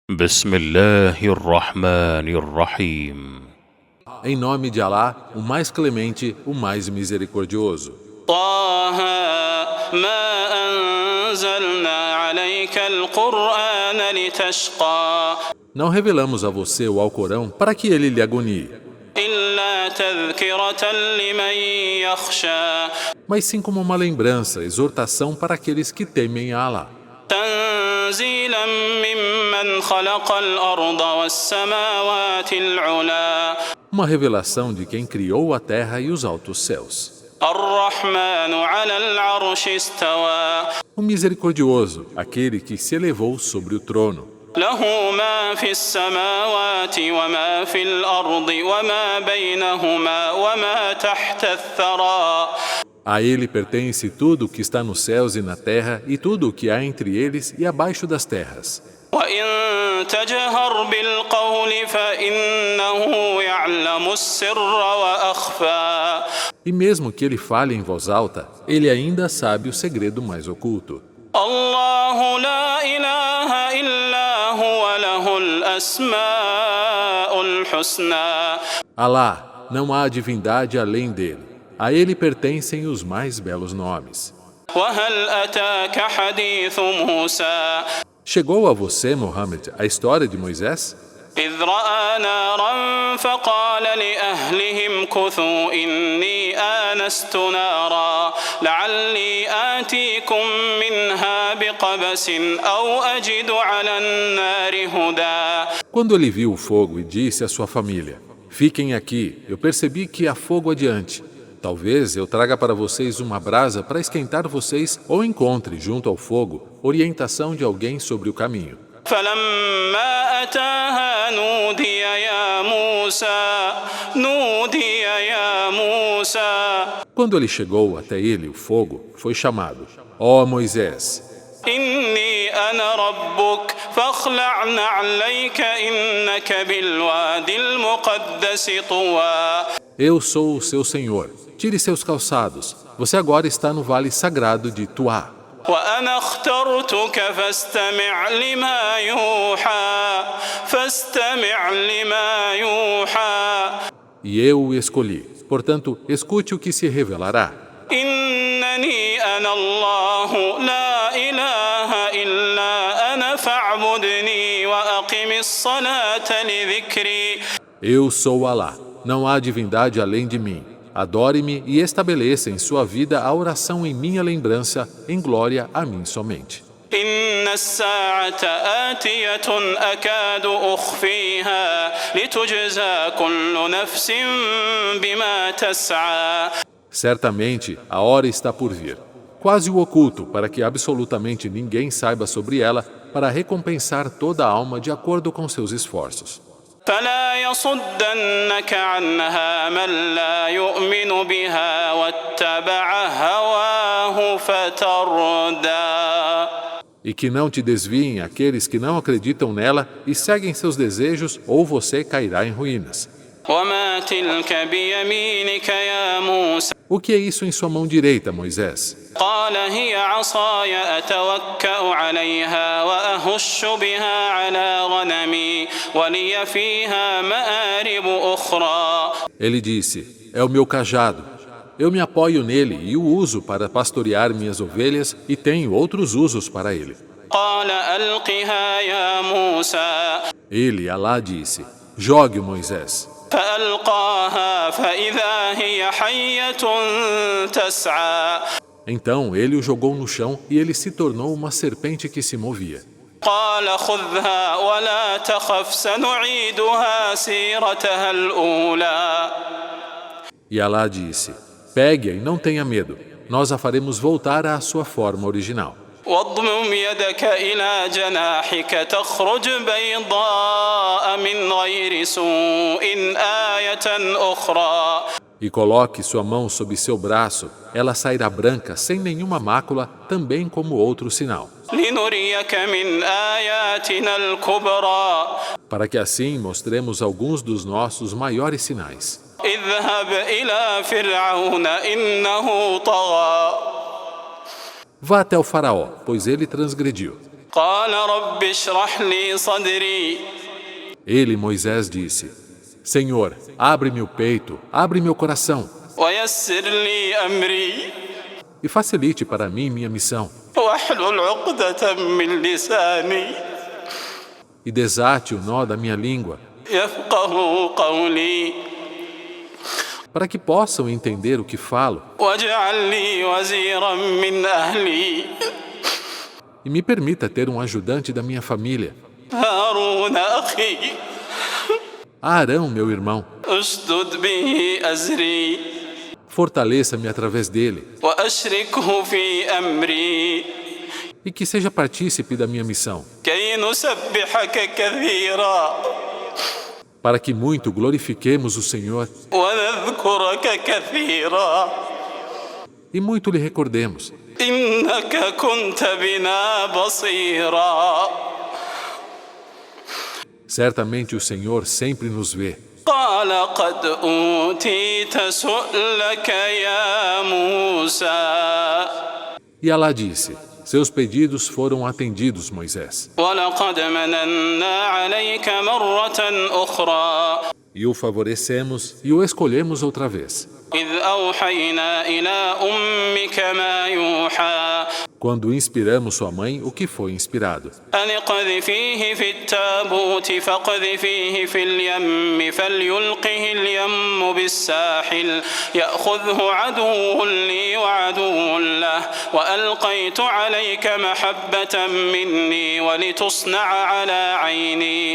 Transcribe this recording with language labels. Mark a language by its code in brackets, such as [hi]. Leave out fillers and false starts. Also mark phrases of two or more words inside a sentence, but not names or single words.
[ar] بسم الله الرحمن الرحيم. [pt] Em nome de Alá, o mais clemente, o mais misericordioso. [ar] طه ما أنزلنا عليك القرآن لتشقى [pt] Não revelamos a você o Alcorão para que ele lhe agonie, [ar] إلا تذكرة لمن يخشى [pt] mas sim como uma lembrança, exortação para aqueles que temem a Alá. [ar] تنزيلا ممن خلق الأرض والسماوات العلى [pt] Uma revelação de quem criou a terra e os altos céus. [ar] الرحمن على العرش استوى [pt] O misericordioso, aquele que se elevou sobre o trono. [ar] له ما في السماوات وما في الأرض وما بينهما وما تحت الثرى [pt] A ele pertence tudo o que está nos céus e na terra e tudo o que há entre eles e abaixo das terras. [ar] وإن تجهر بالقول فإنه يعلم السر وأخفى [pt] E mesmo que ele fale em voz alta, ele ainda sabe o segredo mais oculto. [ar] الله لا إله إلا هو له الأسماء الحسنى [pt] Alá, não há divindade além dele. A ele pertencem os mais belos nomes. [ar] وهل أتاك حديث موسى [pt] Chegou a você, Muhammad, a história de Moisés? [ar] إذ رأى نارا فقال لأهلهم كثوا إني آنست نارا لعلي آتيكم منها بقبس أو أجد على النار هدى [pt] Quando ele viu o fogo e disse à sua família: Fiquem aqui, eu percebi que há fogo adiante. Talvez eu traga para vocês uma brasa para esquentar vocês ou encontre, junto ao fogo, orientação de alguém sobre o caminho. [ar] فلما أتاها نودي يا موسى [pt] Quando ele chegou até ele, o fogo, foi chamado: Ó Moisés, [ar] إني أنا ربك فاخلع نعليك إنك بالوادي المقدس طوى [pt] eu sou o seu Senhor. Tire seus calçados. Você agora está no vale sagrado de Tuá. [ar] وأنا اخترتك فاستمع لما يوحى [pt] E eu o escolhi. Portanto, escute o que se revelará. [ar] إنني أنا الله لا إله إلا أنا فاعبدني وأقم الصلاة لذكري [pt] Eu sou Alá. Não há divindade além de mim. Adore-me e estabeleça em sua vida a oração em minha lembrança, em glória a mim somente. [ar] إن الساعة آتية أكاد أخفيها لتجزى كل نفس بما تسعى [pt] Certamente, a hora está por vir. Quase o oculto, para que absolutamente ninguém saiba sobre ela, para recompensar toda a alma de acordo com seus esforços. [ar] فلا يصدنك عنها من لا يؤمن بها واتبع هواه فتردى [pt] E que não te desviem aqueles que não acreditam nela e seguem seus desejos, ou você cairá em ruínas. [ar] وما تلك بيمينك يا موسى [pt] O que é isso em sua mão direita, Moisés? [ar] قال هي عصاي أتوكأ عليها وأهش بها على غنمي ولي فيها مآرب أخرى [pt] Ele disse: É o meu cajado. Eu me apoio nele e o uso para pastorear minhas ovelhas e tenho outros usos para ele. [ar] قال ألقها يا موسى [pt] Ele, Alá, disse: Jogue-o, Moisés. [ar] فألقاها فإذا هي حية تسعى [pt] Então ele o jogou no chão e ele se tornou uma serpente que se movia. [ar] قال خذها ولا تخف سنعيدها سيرتها الأولى [pt] E Alá disse: Pegue-a e não tenha medo. Nós a faremos voltar à sua forma original. [ar] واضمم يدك إلى جناحك تخرج بيضاء من غير سوء آية أخرى [pt] E coloque sua mão sob seu braço, ela sairá branca, sem nenhuma mácula, também como outro sinal. [ar] لنريك من آياتنا الكبرى [pt] Para que assim mostremos alguns dos nossos maiores sinais. [ar] اذهب إلى فرعون إنه طغى [pt] Vá até o faraó, pois ele transgrediu. [ar] قال رب اشرح لي صدري [pt] Ele, Moisés, disse: Senhor, abre-me o peito, abre meu coração [ar] ويسر لي أمري [pt] e facilite para mim minha missão [ar] واحلل عقدة من لساني [pt] e desate o nó da minha língua [ar] يفقه قولي [pt] para que possam entender o que falo [ar] واجعل لي وزيرا من أهلي [pt] e me permita ter um ajudante da minha família, [ar] هارون أخي [pt] Arão, meu irmão. [ar] اشدد به أزري [pt] Fortaleça-me através dele [ar] وأشركه في أمري [pt] e que seja partícipe da minha missão, [ar] كي نسبحك كثيرا [pt] para que muito glorifiquemos o Senhor [ar] ونذكرك كثيرا [pt] e muito lhe recordemos, [ar] إنك كنت بنا بصيرا [pt] certamente o Senhor sempre nos vê. [ar] قال قد أوتيت سؤلك يا موسى [pt] E Alá disse: seus pedidos foram atendidos, Moisés. [ar] ولقد مننا عليك مرة أخرى [pt] E o favorecemos e o escolhemos outra vez, [ar] إذ أوحينا إلى أمك ما يوحى [pt] quando inspiramos sua mãe o que foi inspirado. [ar] أن اقذفيه في التابوت فاقذفيه في اليم فليلقه اليم بالساحل يأخذه عدو لي وعدو له وألقيت عليك محبة مني ولتصنع على عيني